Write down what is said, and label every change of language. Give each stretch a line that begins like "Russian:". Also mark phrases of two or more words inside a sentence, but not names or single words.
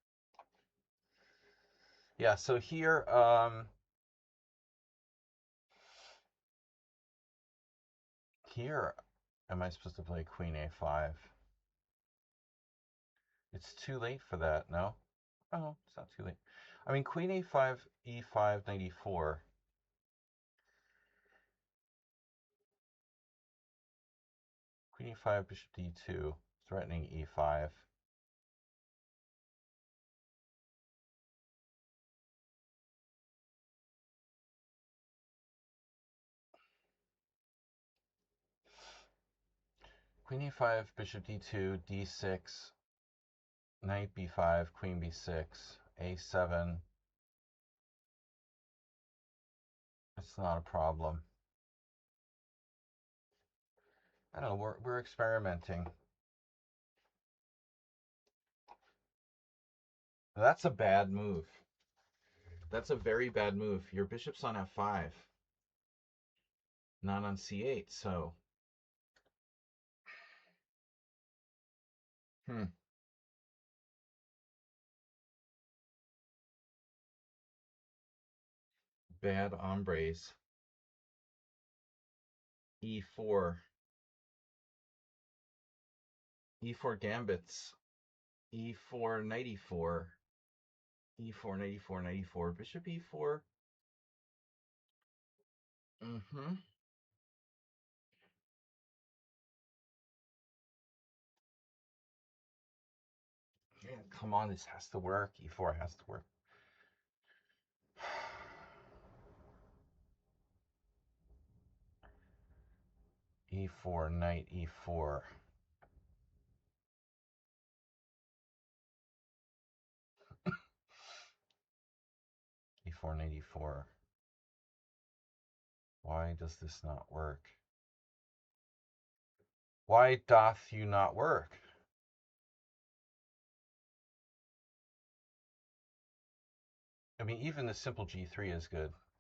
English: Yeah, so here, here, am I supposed to play queen a5? It's too late for that, no? Oh, it's not too late. I mean, queen a5, e5, knight e4. Queen e5, bishop d2, threatening e5. Queen e5, bishop d2, d6, knight b5, queen b6, a7. It's not a problem. I don't know, we're experimenting. That's a bad move. That's a very bad move. Your bishop's on f5, not on c8, so. Bad hombres. e4. e4 gambits. e4, knight e4. e4, knight e4, knight e4, bishop e4. Mm-hmm. Yeah, come on, this has to work. e4 has to work. e4, knight e4. e4, knight e4. Why does this not work? Why doth you not work? I mean, even the simple G3 is good.